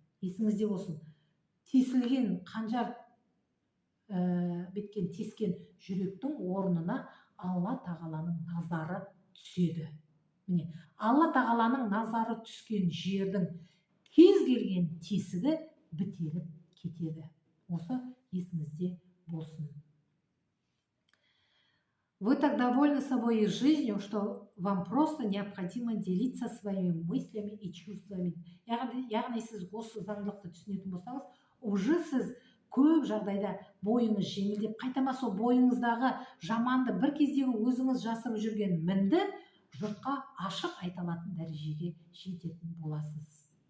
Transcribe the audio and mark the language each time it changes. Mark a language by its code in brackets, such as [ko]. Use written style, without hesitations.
[kk] Есіңізде болсын, тесілген қанжар беткен тескен жүректің орнына Алла тағаланың назары түседі. Міне, Алла тағаланың назары түскен жердің кез келген тесігі бітеліп кетеді. Осы есіңізде болсын. [ru] Вы так довольны собой и жизнью, что вам просто необходимо делиться своими мыслями и чувствами. [kk] Яғни сіз осы заңдылықты түсінетін болсаңыз, уже сіз көп жағдайда бойыңыз жеңілдеп, қайтама сол бойыңыздағы жаманды, бір кездегі өзіңіз жасырып жүрген мінді жұртқа ашық айта алатын дәрежеге жететін боласыз.